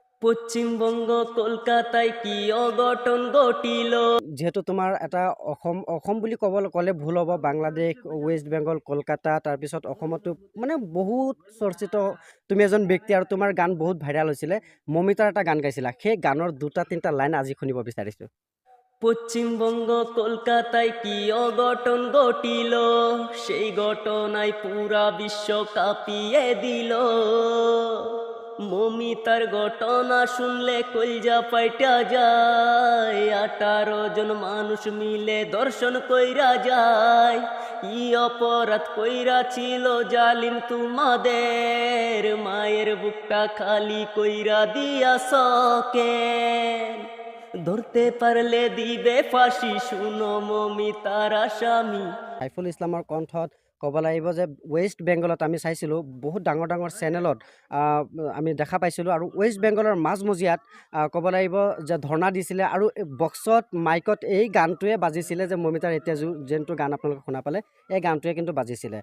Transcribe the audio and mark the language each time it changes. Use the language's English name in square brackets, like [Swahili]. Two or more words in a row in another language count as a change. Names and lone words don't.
[Bangla] পশ্চিমবঙ্গ কলকাতায় কি অঘটন ঘটিল। [Assamese] যেহেতু তোমাৰ এটা অসম বুলি ক'লে ভুল হ'ব, বাংলাদেশ, ৱেষ্ট বেংগল, কলকাতা, তাৰপিছত অসমতো মানে বহুত চৰ্চিত তুমি এজন ব্যক্তি আৰু তোমাৰ গান বহুত ভাইৰেল হৈছিলে। মমিতাৰ এটা গান গাইছিলা, সেই গানৰ দুটা তিনিটা লাইন আজি শুনিব বিচাৰিছো। [Bangla] পশ্চিমবঙ্গ কলকাতায় কি অঘটন ঘটিল, সেই ঘটনায় পুরা বিশ্ব কাঁপিয়ে দিল। মমিতার ঘটনা শুনলে কলজা পাইটা যায়, 18 জন মানুষ মিলে দর্শন কইরা যায়। ই অপরাধ কইরা ছিল জালিম তোমাদের, মায়ের বুকটা খালি কইরা দিয়াছ কেন? ধরতে পারলে দিবে ফাঁসি, শুনো মমিতার আসামি। [Assamese] সাইফুল ইছলামৰ কণ্ঠত ক'ব লাগিব যে ৱেষ্ট বেংগলত আমি চাইছিলোঁ বহুত ডাঙৰ ডাঙৰ চেনেলত আমি দেখা পাইছিলোঁ, আৰু ৱেষ্ট বেংগলৰ মাজমজিয়াত ক'ব লাগিব যে ধৰ্ণা দিছিলে, আৰু বক্সত মাইকত এই গানটোৱে বাজিছিলে যে মমিতাৰ এতিয়া যোনটো গান আপোনালোকে শুনা পালে, এই গানটোৱে কিন্তু বাজিছিলে।